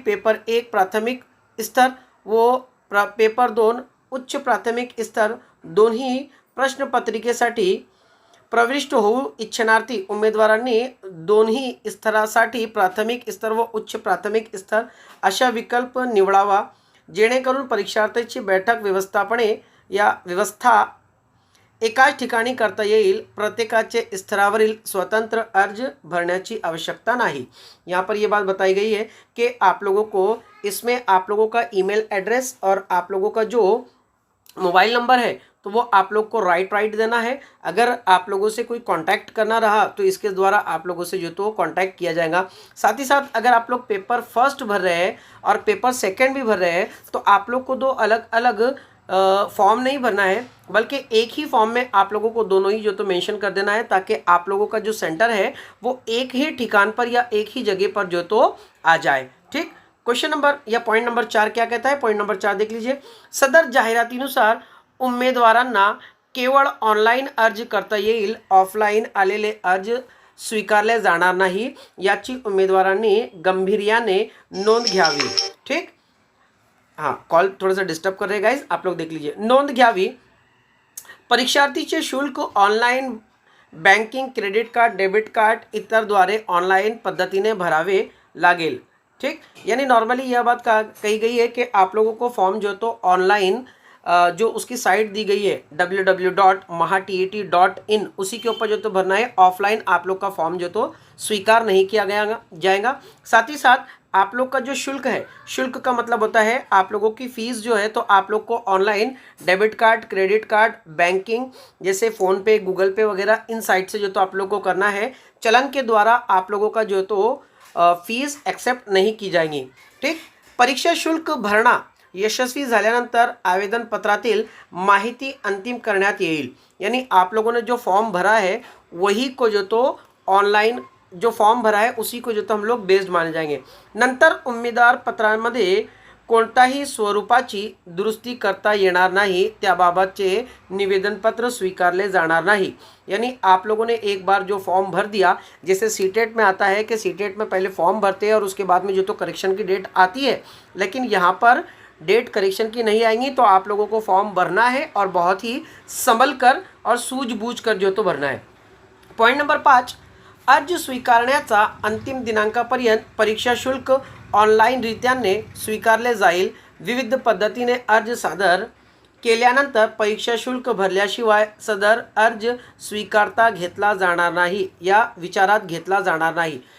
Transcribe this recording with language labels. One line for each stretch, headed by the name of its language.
Marathi: Paper 1 प्राथमिक स्तर व पेपर 2 उच्च प्राथमिक स्तर दोन्ही प्रश्नपत्रिकेसाठी प्रविष्ट होऊ इच्छणार्थी उमेदवारांनी दोन्ही स्तरासाठी प्राथमिक स्तर व उच्च प्राथमिक स्तर अशा विकल्प निवडावा, जेणेकरून परीक्षार्थीची बैठक व्यवस्था एकाच ठिकाणी करता येईल। प्रत्येकाचे स्तरावरील स्वतंत्र अर्ज भरण्याची आवश्यकता नहीं।
Hindi: यहाँ पर ये बात बताई गई है कि आप लोगों को इसमें आप लोगों का ईमेल एड्रेस और आप लोगों का जो मोबाइल नंबर है तो वो आप लोग को राइट देना है। अगर आप लोगों से कोई कांटेक्ट करना रहा तो इसके द्वारा आप लोगों से जो तो कांटेक्ट किया जाएगा। साथ ही साथ अगर आप लोग पेपर फर्स्ट भर रहे हैं और पेपर सेकंड भी भर रहे हैं तो आप लोग को दो अलग अलग फॉर्म नहीं भरना है, बल्कि एक ही फॉर्म में आप लोगों को दोनों ही जो तो मेंशन कर देना है, ताकि आप लोगों का जो सेंटर है वो एक ही ठिकान पर या एक ही जगह पर जो तो आ जाए, ठीक। क्वेश्चन नंबर या पॉइंट नंबर 4 क्या कहता है, पॉइंट नंबर 4 देख लीजिए।
Marathi: सदर जाहिरातीनुसार उमेदवारांना केवळ ऑनलाईन अर्ज करता येईल, ऑफलाईन आलेले अर्ज स्वीकारले जाणार नाही, याची उमेदवारांनी गांभीर्याने नोंद घ्यावी, ठीक।
Hindi: हाँ, कॉल थोड़ा सा डिस्टर्ब कर रहे गाइज, आप लोग देख लीजिए।
Marathi: नोंद घ्यावी, परीक्षार्थीचे शुल्क online banking, credit card, debit card इतरद्वारे online पद्धतीने भरावे लागेल, ठीक।
Hindi: यानी नॉर्मली यह बात कही गई है कि आप लोगों को फॉर्म जो तो ऑनलाइन जो उसकी साइट दी गई है www.mahatet.in, उसी के ऊपर जो तो भरना है। ऑफलाइन आप लोग का फॉर्म जो तो स्वीकार नहीं किया जाएगा। साथ ही साथ आप लोग का जो शुल्क है, शुल्क का मतलब होता है आप लोगों की फीस जो है, तो आप लोग को online debit card, credit card, banking जैसे फ़ोन पे, गूगल पे वगैरह इन साइट से जो तो आप लोग को करना है। चलन के द्वारा आप लोगों का जो तो फीस एक्सेप्ट नहीं की जाएंगी।
Marathi: ठीक, परीक्षा शुल्क भरणा यशस्वी झाल्यानंतर आवेदन पत्रातील माहिती अंतिम करण्यात येईल।
Hindi: यानी आप लोगों ने जो फॉर्म भरा है वही को जो तो ऑनलाइन जो फॉर्म भरा है उसी को जो तो हम लोग बेस्ड माने जाएंगे।
Marathi: नंतर उमेदवार पत्रांमध्ये कोणताही स्वरूपाची दुरुस्ती करता येणार नाही, त्याबाबतचे निवेदनपत्र स्वीकारले जाणार नाही।
Hindi: यानी आप लोगों ने एक बार जो फॉर्म भर दिया, जैसे सीटेट में आता है कि सीटेट में पहले फॉर्म भरते हैं और उसके बाद में जो तो करेक्शन की डेट आती है, लेकिन यहाँ पर डेट करेक्शन की नहीं आएंगी। तो आप लोगों को फॉर्म भरना है और बहुत ही संभल कर और सूझबूझ कर जो तो भरना है।
Marathi: पॉईंट नंबर 5, अर्ज स्वीकारण्याचा अंतिम दिनांकापर्यंत परीक्षा शुल्क ऑनलाईनरित्याने स्वीकारले जाईल। विविध पद्धतीने अर्ज सादर केल्यानंतर परीक्षा शुल्क भरल्याशिवाय सदर अर्ज स्वीकारता घेतला जाणार नाही या विचारात घेतला जाणार नहीं।